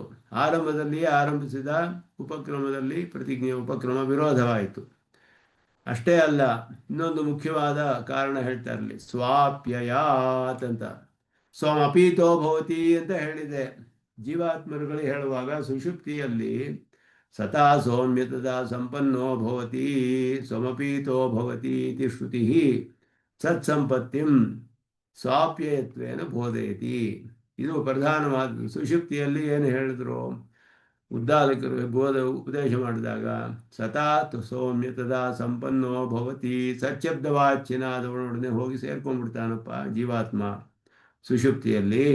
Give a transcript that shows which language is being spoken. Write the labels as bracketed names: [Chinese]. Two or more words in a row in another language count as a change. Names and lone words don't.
[Kannada] ಆರಂಭದಲ್ಲಿಯೇ ಆರಂಭಿಸಿದ ಉಪಕ್ರಮದಲ್ಲಿ ಉಪಕ್ರಮ ವಿರೋಧವಾಯಿತು. ಅಷ್ಟೇ ಅಲ್ಲ, ಇನ್ನೊಂದು ಮುಖ್ಯವಾದ ಕಾರಣ ಹೇಳ್ತಾ ಇರಲಿ, ಸ್ವಾಪ್ಯಯಾತ್ ಅಂತ. [Sanskrit] ಸ್ವಮಪೀತೋ ಭವತಿ [Kannada] ಅಂತ ಹೇಳಿದೆ. ಜೀವಾತ್ಮರುಗಳಿಗೆ ಹೇಳುವಾಗ ಸುಷುಪ್ತಿಯಲ್ಲಿ [Sanskrit] ಸತಾ ಸೌಮ್ಯತದ ಸಂಪನ್ನೋ ಭವತಿ ಸ್ವಮಪೀತೋ ಭವತಿ ಇತಿ ಶ್ರುತಿ ಸತ್ಸಂಪತ್ತಿಂ ಸ್ವಾಪ್ಯಯತ್ವೇನ ಬೋಧಯತಿ. [Kannada] ಇದು ಪ್ರಧಾನವಾದ. ಸುಷುಪ್ತಿಯಲ್ಲಿ ಏನು ಹೇಳಿದ್ರು ಉದ್ದಾಲಕರು ಉಪದೇಶ ಮಾಡಿದಾಗ, [Sanskrit] ಸತಾತ್ ಸೌಮ್ಯತದ ಸಂಪನ್ನೋ ಭವತಿ, [Kannada] ಸಚ್ಛಬ್ದವಾಚ್ಯನಾದವನೊಡನೆ ಹೋಗಿ ಸೇರ್ಕೊಂಡ್ಬಿಡ್ತಾನಪ್ಪ ಜೀವಾತ್ಮ ಸುಷುಪ್ತಿಯಲ್ಲಿ.